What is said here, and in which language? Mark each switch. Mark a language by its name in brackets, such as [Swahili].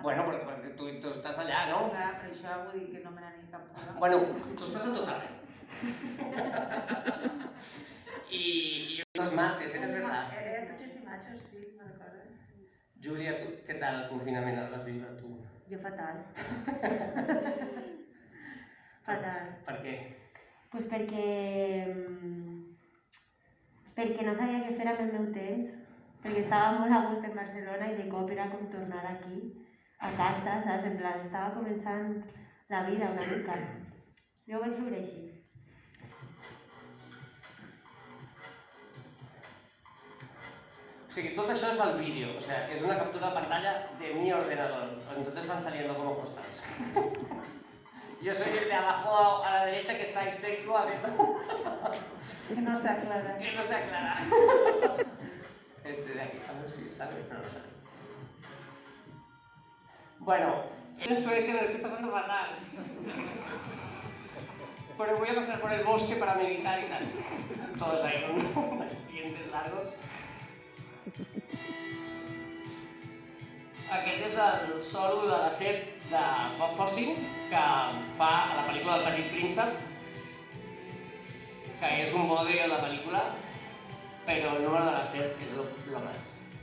[Catalan] Bueno, perquè tu estàs allà, no? Clar, per això vull dir que no me n'aniré cap fora. Bueno, tu estàs a tot arreu. [Spanish] I los martes, eres verdad. [Catalan] Era tots els dimarts, sí, me'n recordo. Júlia, tu, què tal el confinament el vas viure tu? Jo fatal. Fatal. Per què? Pues perquè no sabia què fer amb el meu temps, perquè estava molt a gust en Barcelona i de cop era com tornar aquí, a casa, saps? En plan, estava començant la vida una mica. Jo ho vaig viure així. O sigui, tot això és el vídeo, [Spanish] o sea, [Catalan] és una captura de pantalla de mi ordenador. [Spanish] Entonces van saliendo como cosas. Yo soy el de abajo a la derecha que está histérico haciendo... Que no se aclara. que no se aclara. Este de aquí, a ver si sale, pero no sale. Bueno, en Suecia me lo estoy pasando fatal. Pero voy a pasar por el bosque para meditar y tal. Todos ahí con unos dientes largos. [Catalan] Aquest és el solo de la set de Bob Fosse que fa a la pel·lícula del Petit Príncep, que és un bodrio de la pel·lícula, però el número de la set és lo més.